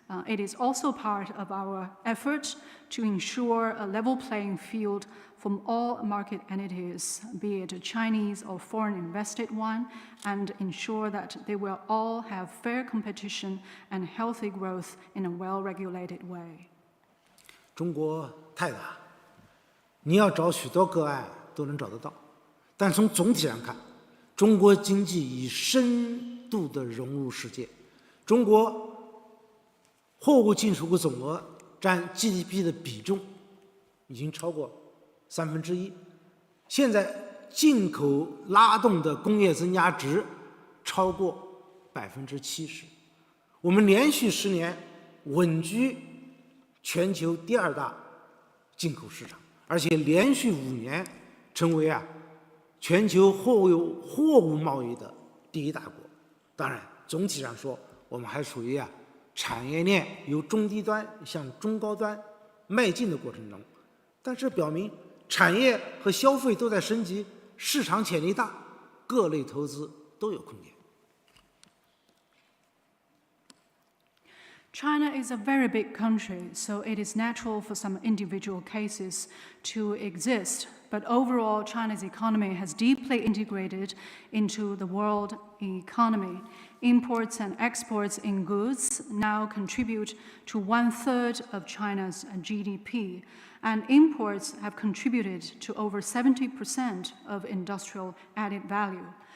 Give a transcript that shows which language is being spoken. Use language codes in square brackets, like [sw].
[en] It is also part of our effort to ensure a level playing field from all market entities, be it a Chinese or foreign invested one, and ensure that they will all have fair competition and healthy growth in a well-regulated way. [zh] 中国太大，你要找许多个案都能找得到，但从总体上看，中国经济已深度地融入世界。中国货物进出口总额占 GDP 的比重已经超过1/3，现在进口拉动的工业增加值超过70%，我们连续10年稳居全球第2大进口市场，而且连续5年成为全球货物贸易的第1大国。当然，总体上说，我们还处于产业链由中低端向中高端迈进的过程中，但是表明产业和消费都在升级，市场潜力大，各类投资都有空间。 [en] China is a very big country, so it is natural for some individual cases to exist. But overall, China's economy has deeply integrated into the world economy. Imports and exports in goods now contribute to 1/3 of China's GDP, and imports have contributed to over 70% of industrial added value.